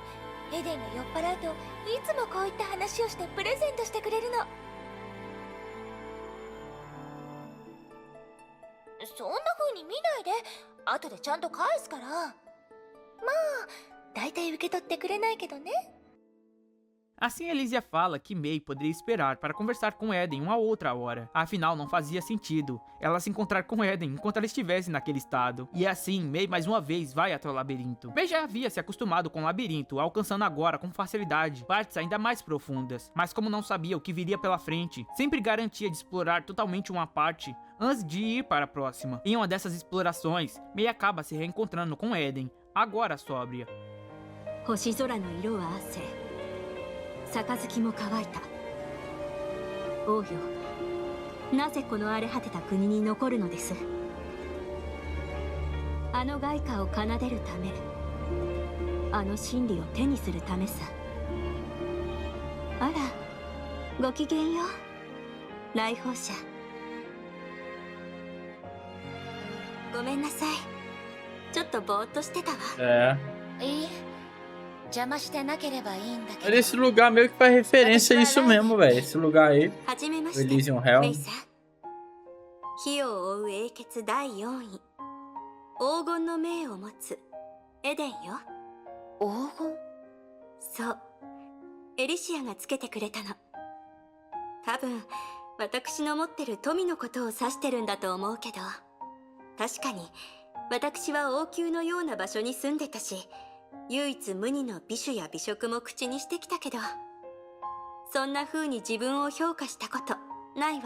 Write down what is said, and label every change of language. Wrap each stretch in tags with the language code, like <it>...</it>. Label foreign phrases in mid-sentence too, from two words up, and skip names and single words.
<ja>エデンが酔っ払うといつもこういった話をしてプレゼントしてくれるの。そんな風に見ないで、後でちゃんと返すから。まあ大体受け取ってくれないけどね。</ja> <pt>Assim, Elysia fala que May poderia esperar para conversar com Eden uma outra hora. Afinal, não fazia sentido ela se encontrar com Eden enquanto ela estivesse naquele estado. E assim, May mais uma vez vai até o labirinto. May já havia se acostumado com o labirinto, alcançando agora com facilidade partes ainda mais profundas. Mas como não sabia o que viria pela frente, sempre garantia de explorar totalmente uma parte antes de ir para a próxima. Em uma dessas explorações, May acaba se reencontrando com Eden, agora sóbria.</pt> <ja>星空の色は汗、杯も乾いた。王よ、なぜこの荒れ果てた国に残るのです。あの外貨を奏でるため、あの真理を手にするためさ。あら、ごきげんよう、来訪者。ごめんなさい、ちょっとぼーっとしてたわ。いいえ、邪魔してなければいいんだけど。</ja> <pt>Olha, esse lugar meio que faz referência a isso mesmo, velho. Esse lugar aí,</pt> <ja>はじめま</ja> <pt>o</pt> <ja>して、</ja> <pt>Elysian</pt> <ja>メ</ja> <pt>Realm.</pt> <ja>イさん。火を追う英傑第4位、黄金の命を持つエデンよ。黄金？そう、エリシアがつけてくれたの。多分私の持ってる富のことを指してるんだと思うけど、確かに私は王宮のような場所に住んでたし、唯一無二の美酒や美食も口にしてきたけど、そんな風に自分を評価したことないわ。</ja>